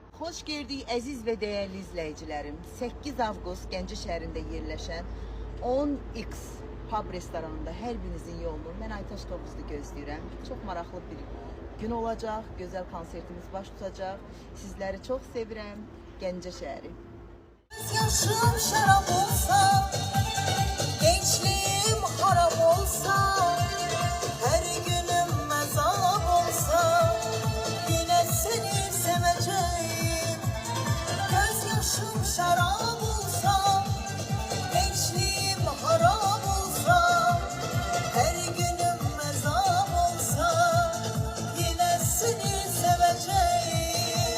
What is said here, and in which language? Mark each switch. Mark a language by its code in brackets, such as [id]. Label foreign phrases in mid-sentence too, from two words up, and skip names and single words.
[az] Xoş gördük əziz və dəyərli izləyicilərim. 8 Avqust Gəncə şəhərində yerləşən 10X pub restoranında hər birinizin yolunu mən Aytaş Tovuzlu gözləyirəm. Çox maraqlı bir gün olacaq, gözəl konsertimiz baş tutacaq. Sizləri çox sevirəm. Gəncə şəhəri. [tr] Yaşım şarap olsa, gençliğim harap olsa, her günüm mezap olsa, yine seni seveceğim. Göz yaşım şarap olsa, gençliğim harap olsa, her günüm mezap olsa, yine seni seveceğim.